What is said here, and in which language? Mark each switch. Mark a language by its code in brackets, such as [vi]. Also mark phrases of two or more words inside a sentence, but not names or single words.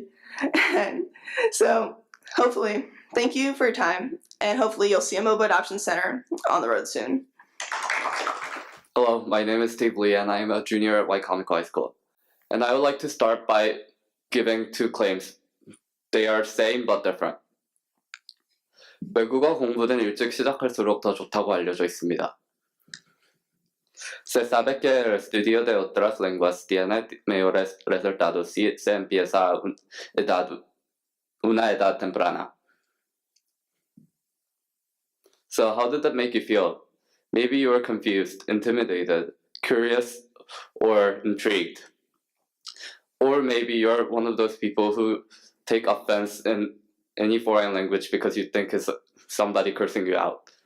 [en] And so hopefully, thank you for your time, and hopefully you'll see a mobile adoption center on the road soon. Hello, my name is Steve Lee, and I am a junior at Wycomico High School. And I would like to start by giving two claims. They are same but different. [ko] 외국어 공부는 일찍 시작할수록 더 좋다고 알려져 있습니다. [es] Se sabe que el estudio de otras lenguas tiene mejores resultados si se empieza a una edad temprana. [en] So how did that make you feel? Maybe you were confused, intimidated, curious, or intrigued. Or maybe you're one of those people who take offense in any foreign language because you think it's somebody cursing you out.